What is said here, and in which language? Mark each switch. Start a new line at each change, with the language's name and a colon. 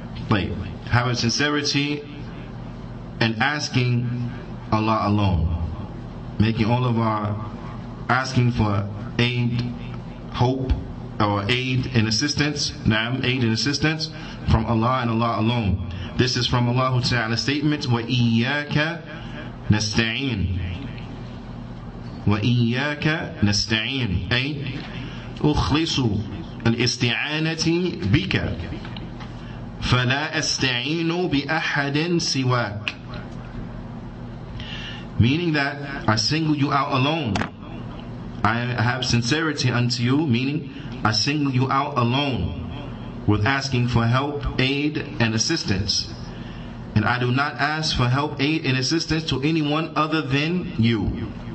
English: Like, having sincerity and asking Allah alone. Making all of our asking for aid, hope, or aid and assistance, aid and assistance from Allah and Allah alone. This is from Allah Ta'ala's statement,
Arabic: وَإِيَّاكَ نَسْتَعِينَ وَإِيَّاكَ نَسْتَعِينَ أي أخلص الاستعانة بك فلا أستعين بأحد سواك.
English: Meaning that I single you out alone. I have sincerity unto you, meaning I single you out alone with asking for help, aid, and assistance. And I do not ask for help, aid, and assistance to anyone other than you.